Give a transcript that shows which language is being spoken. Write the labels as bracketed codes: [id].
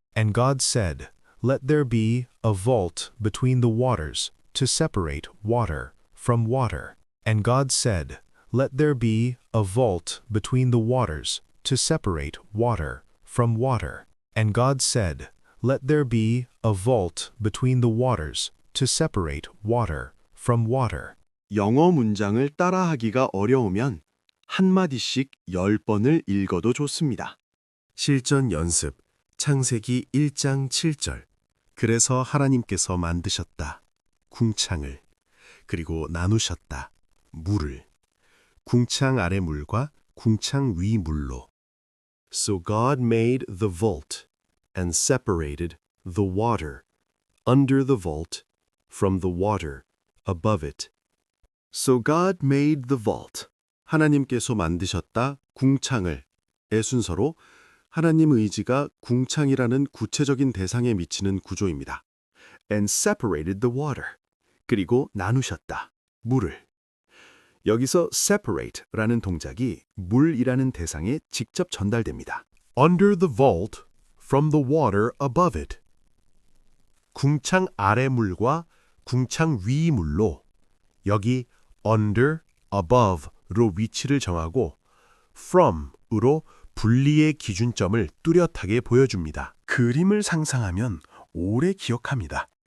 [en] And God said, Let there be a vault between the waters to separate water from water. And God said, Let there be a vault between the waters to separate water from water. And God said, Let there be a vault between the waters to separate water from water. [ko] 영어 문장을 따라하기가 어려우면 한마디씩 10번을 읽어도 좋습니다. 실전 연습 창세기 1장 7절. 그래서 하나님께서 만드셨다. 궁창을. 그리고 나누셨다. 물을. 궁창 아래 물과 궁창 위 물로. [en] So God made the vault and separated the water under the vault from the water above it. So God made the vault. [ko] 하나님께서 만드셨다 궁창을 의 순서로 하나님 의지가 궁창이라는 구체적인 대상에 미치는 구조입니다. [en] And separated the water. [ko] 그리고 나누셨다. 물을. 여기서 separate라는 동작이 물이라는 대상에 직접 전달됩니다. [en] Under the vault from the water above it. [ko] 궁창 아래 물과 궁창 위 물로 여기 under, above로 위치를 정하고 from으로 분리의 기준점을 뚜렷하게 보여줍니다. 그림을 상상하면 오래 기억합니다.